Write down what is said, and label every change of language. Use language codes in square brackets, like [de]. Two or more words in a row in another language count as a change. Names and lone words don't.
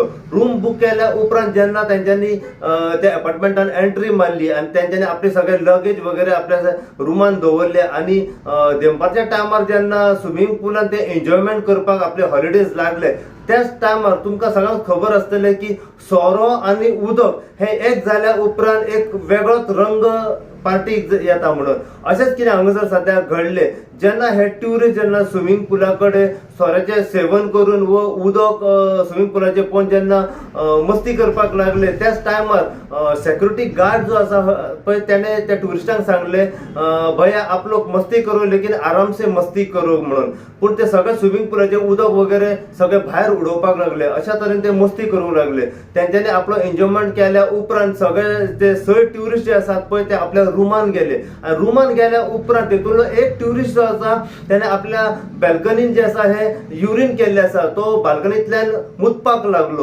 [kok] रूम बुक केल्या उपरांत जेन्ना तेंच्यांनी त्या अपार्टमेंटान एंट्री मारली आणि तेंच्यांनी आपले सगळे लगेज वगैरे आपल्या रुमान दवरले आणि दनपारच्या टायमार जेन्ना स्विमींग पुलान ते एन्जॉयमेंट करपाक आपले हॉलिडेज लागले त्याच टायमार तुमकां सगळ्यांक खबर आसतलें की सोरो आणि उदक हे एक जाल्या उपरांत एक वेगळोच रंग पार्टीक येता म्हणून अशेंच कितें हांगासर सध्या घडले. जेन्ना हे ट्युरिस्ट जेन्ना स्विमींग पुला कडेन सोऱ्याचें सेवन करून व उदक स्विमींग पुलाचेर पळोवन जेन्ना मस्ती करपाक लागले त्याच टायमार [en] security guard [kok] जो आसा पळय तेणे त्या ट्युरिस्टांक सांगले [hi] भैया आप लोग मस्ती करो लेकिन आराम से मस्ती करो [kok] म्हणून. पूण ते सगळे स्विमींग पुलाचे उदक वगैरे सगळे भायर उडोवपाक लागले. अशा तरेन ते मस्ती करूंक लागले. तेंच्यांनी आपलो एन्जॉयमेंट केल्या उपरांत सगळे ते 6 ट्युरिस्ट जे आसात पळय ते आपल्या रुमान गेले आणि रुमान गेल्या उपरांत तेतूंतलो एक ट्युरिस्ट जो आसा त्याने आपल्या बॅल्कनीन जे आसा हे युरिन केल्ले आसा तो बाल्कनींतल्यान मुतपाक लागलो.